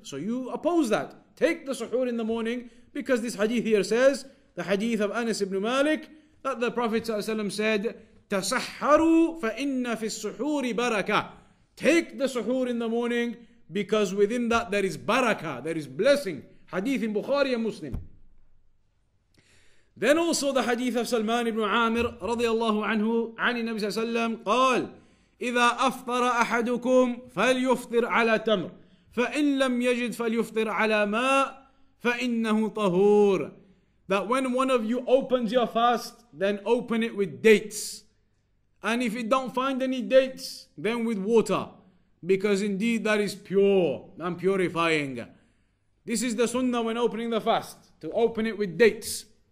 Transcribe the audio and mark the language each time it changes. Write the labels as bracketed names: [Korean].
[English] So you oppose that. Take the suhoor in the morning, because this hadith here says, the hadith of Anas ibn Malik, that the Prophet ﷺ said, [Arabic] "Tasahharu fa inna fi suhoori barakah." [English] Take the suhoor in the morning, because within that there is barakah, there is blessing. Hadith in Bukhari and Muslim. Then also the hadith of Salman ibn Amir radiyallahu anhu [Arabic] عن النبي صلى الله عليه وسلم قال إذا أفطر أحدكم فليفطر على تمر فإن لم يجد فليفطر على ماء فإنه طهور. [English] That when one of you opens your fast, then open it with dates. And if you don't find any dates, then with water. Because indeed that is pure and purifying. This is the sunnah when opening the fast, to open it with dates.